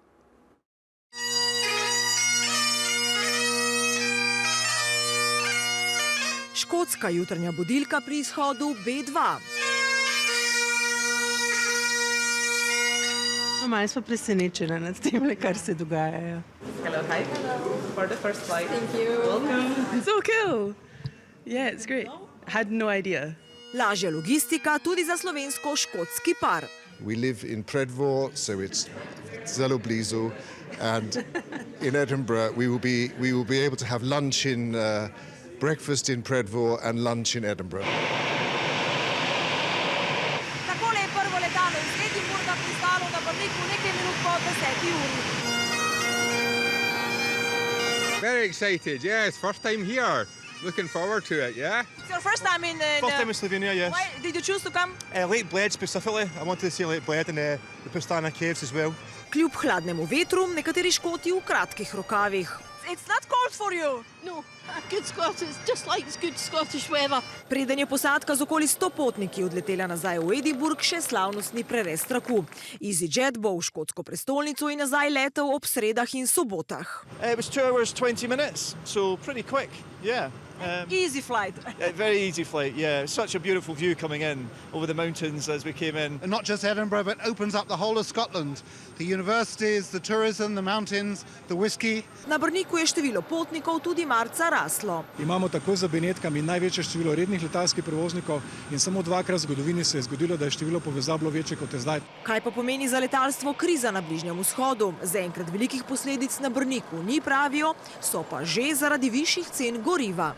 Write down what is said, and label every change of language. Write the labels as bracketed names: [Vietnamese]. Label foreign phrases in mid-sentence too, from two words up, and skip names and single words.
[Slovenian] Škotska jutranja budilka pri izhodu B2. Malo smo presenečeni nad tem, kar se dogaja. [English] Hello, hi. For the first flight. Thank you. Welcome. So cool. Yeah, it's great. Had no idea. [Slovenian] Lažja logistika tudi za slovensko-škotski par. [English] We live in Predvor, so it's [Slovenian] zelo blizu, [English] and in Edinburgh we will be able to have lunch in breakfast in Predvor and lunch in Edinburgh. [Slovenian] Takole je prvo letalo iz Edinburgha pristalo na Brniku nekaj minut po 10. uri. [English] Very excited, yes. First time here. Looking forward to it, yeah? It's your first time in... First time in Slovenia, yes. Why did you choose to come? Lake Bled specifically. I wanted to see Lake Bled and the Pustana Caves as well. [Slovenian] Kljub hladnemu vetru, nekateri Škoti v kratkih rokavih. [English] It's not cold for you. No, good Scottish, just like good Scottish weather. [Slovenian] Preden je posadka z okoli 100 potniki odletela nazaj v Edinburgh, še slavnostni prerez traku. EasyJet bo v škotsko prestolnico in nazaj letel ob sredah in sobotah. [English] It was 2 hours, 20 minutes, so pretty quick, yeah. Easy flight. Very easy flight, yeah. Such a beautiful view coming in over the mountains as we came in. And not just Edinburgh, but opens up the whole of Scotland. The universities, the tourism, the mountains, the whisky. [Slovenian] Na Brniku je število potnikov tudi marca raslo. Imamo tako za Benetkami največje število rednih letalskih prevoznikov in samo dvakrat v zgodovini se je zgodilo, da je število povezav bilo večje kot je zdaj. Kaj pa pomeni za letalstvo kriza na Bližnjem vzhodu? Zaenkrat velikih posledic na Brniku ni, pravijo, so pa že zaradi višjih cen goriva.